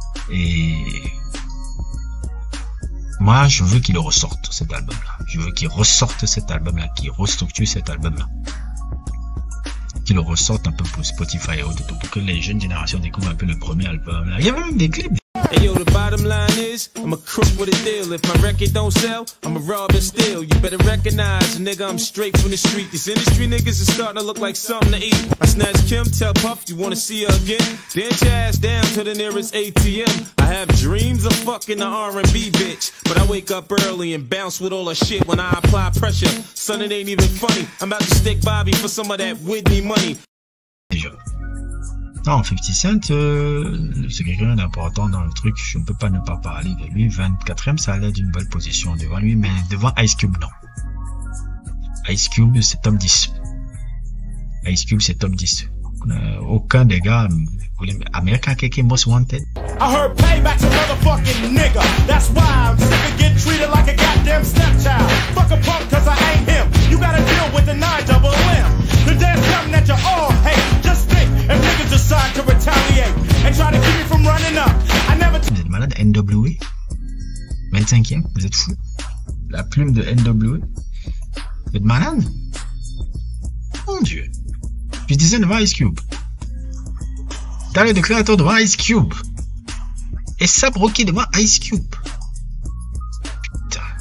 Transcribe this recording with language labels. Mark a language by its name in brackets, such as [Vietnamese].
[French] Et moi, je veux qu'il le ressorte, cet album-là. Je veux qu'il ressorte cet album-là, qu'il restructure cet album-là. Qu'il le ressorte un peu pour Spotify et autres, pour que les jeunes générations découvrent un peu le premier album là. Il y avait même des clips. [English] Hey yo, the bottom line is, I'm a crook with a deal. If my record don't sell, I'm a rob and steal. You better recognize, nigga, I'm straight from the street. These industry niggas is starting to look like something to eat. I snatch Kim, tell Puff, you wanna see her again? Dance your ass down to the nearest ATM. I have dreams of fucking the R&B bitch, but I wake up early and bounce with all her shit when I apply pressure. Son, it ain't even funny. I'm about to stick Bobby for some of that Whitney money. [French] Non, 50 Cent, c'est quelqu'un d'important dans le truc. Je ne peux pas ne pas parler de lui. 24e, ça allait d'une belle position devant lui, mais devant Ice Cube, non. Ice Cube, c'est top 10. Ice Cube, c'est top 10. Aucun des gars, American KK Most Wanted. [English] I heard payback's a motherfucking nigga. That's why I'm sick of getting treated like a goddamn stepchild. Fuck a punk cause I ain't him. You gotta deal with the 9-double-M. The damn something that you all hate. Just think if niggas decide to retaliate and try to keep me from running up. I never. [French] Vous êtes malade, NWA 25e, vous êtes fou. La plume de NWA. Vous êtes malade? Mon Dieu. Je disais devant Ice Cube. T'as le créateur devant Ice Cube. Et ça Rocky devant Ice Cube. Putain.